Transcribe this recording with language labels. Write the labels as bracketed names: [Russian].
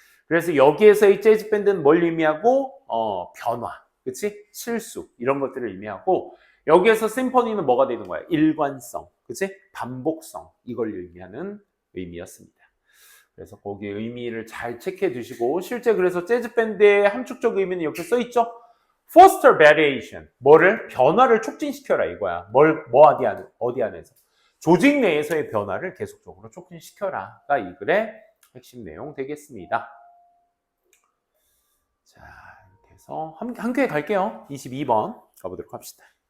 [Korean] 그래서 여기에서 이 재즈 밴드는 뭘 의미하고 변화, 그치? 실수 이런 것들을 의미하고 여기에서 심포니는 뭐가 되는 거야? 일관성, 그치? 반복성 이걸 의미하는 의미였습니다. 그래서 거기에 의미를 잘 체크해 두시고 실제 그래서 재즈 밴드의 함축적 의미는 이렇게 써 있죠. [English] Foster variation, 뭐를? [Korean] 변화를 촉진시켜라 이거야. 어디 안에서? 조직 내에서의 변화를 계속적으로 촉진시켜라가 이 글의 핵심 내용 되겠습니다. 자. 그래서 한 개 갈게요. 22번 가보도록 합시다.